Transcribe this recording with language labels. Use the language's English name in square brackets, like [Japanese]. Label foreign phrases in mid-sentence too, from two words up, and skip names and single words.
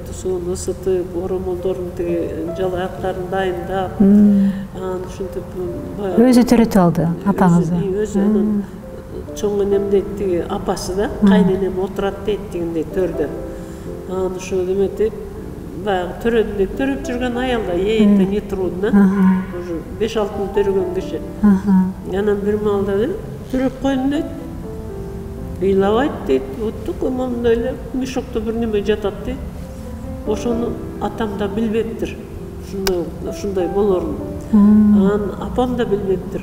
[Kyrgyz] Суун ысытып, оромолдордун тиги жалаактарын дайындап, анан ушинтип өзү төрөтүп алды апаңызды. Өзү анан чоң энем дейт, тиги апасы да, кайненем отурат дейт дегендей төрдө. Анан ошо эметип, баягы төрөп жүргөн аялда [Russian] это не трудно. [Kyrgyz] Уже 5-6 жыл төрөгөн киши. Анан бир маалда төрөп койдум дейт. Ыйлабайт дейт. Оттук момундай эле мешокто бир неме жатат дейт. ошону атам да билбептир, ушундай болорун. Анан апам да билбептир.